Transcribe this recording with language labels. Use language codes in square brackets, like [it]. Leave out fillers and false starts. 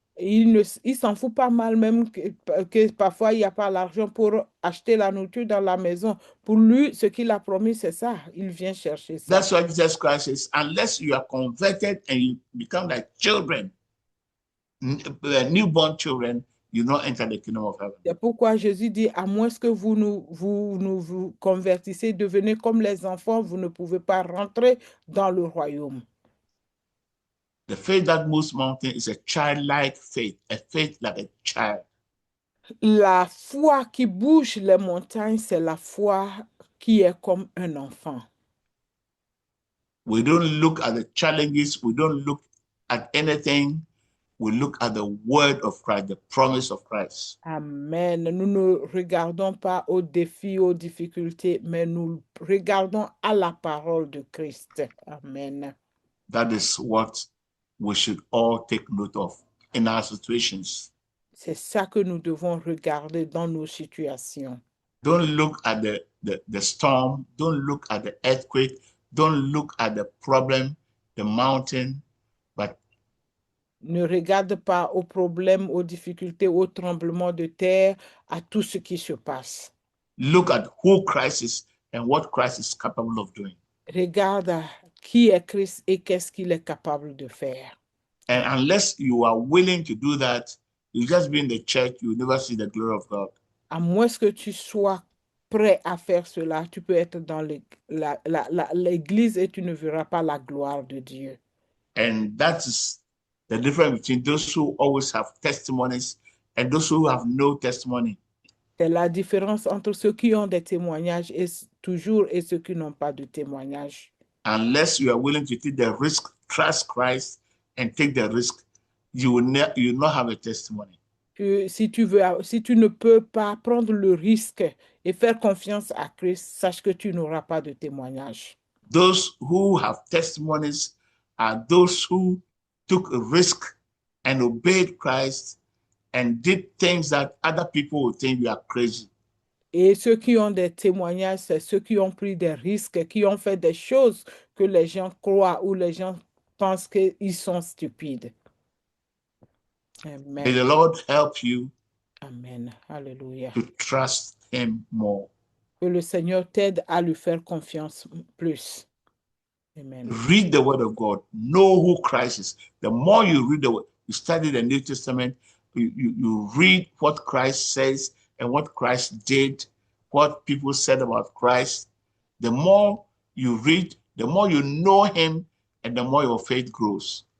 [fr] Il s'en fout pas mal même que parfois il n'y a pas l'argent pour acheter la nourriture dans la maison. Pour lui, ce qu'il a promis, c'est ça. Il vient chercher ça. [en] That's why Jesus Christ says, unless you are converted and you become like children, newborn children, you not enter the kingdom of heaven. [fr] C'est pourquoi Jésus dit, à moins que vous convertissez, devenez comme les enfants, vous ne pouvez pas rentrer dans le royaume. [en] The faith that moves mountains is a childlike faith, a faith like a child. [fr] La foi qui bouge les montagnes, c'est la foi qui est comme un enfant. [en] We don't look at the challenges, we don't look at anything. We look at the word of Christ, the promise of Christ. Amen. [fr] Nous ne regardons pas aux défis, aux difficultés, mais nous regardons à la parole de Christ. [en] Amen. That is what we should all take note of in our situations. [fr] C'est ça que nous devons regarder dans nos situations. [en] Don't look at the storm. Don't look at the earthquake. Don't look at the problem, the mountain, but [fr] ne regarde pas aux problèmes, aux difficultés, aux tremblements de terre, à tout ce qui se passe. [en] Look at who Christ is and what Christ is capable of doing. [fr] Regarde qui est Christ et qu'est-ce qu'il est capable de faire. [en] And unless you are willing to do that, you just be in the church, you will never see the glory of God. [fr] À moins que tu sois prêt à faire cela, tu peux être dans l'église et tu ne verras pas la gloire de Dieu. [en] And that is the difference between those who always have testimonies and those who have no testimony. [fr] C'est la différence entre ceux qui ont des témoignages et ceux qui n'ont pas de témoignages. [en] Unless you are willing to take the risk, trust Christ, and take the risk, you will not have a testimony. [fr] Si tu ne peux pas prendre le risque et faire confiance à Christ, sache que tu n'auras pas de témoignage. [en] Those who have testimonies are those who took a risk and obeyed Christ and did things that other people would think you are crazy. [fr] Et ceux qui ont des témoignages, c'est ceux qui ont pris des risques, qui ont fait des choses que les gens croient ou les gens pensent qu'ils sont stupides. [en] May the Amen. Lord help you [fr] Amen. Alléluia. [en] to trust him more. [fr] Que le Seigneur t'aide à lui faire confiance plus. [en] Amen. Read the word of God. Know who Christ is. The more you read the word, you study the New Testament, you read what Christ says and what Christ did, what people said about Christ. The more you read, the more you know him, and the more your faith grows.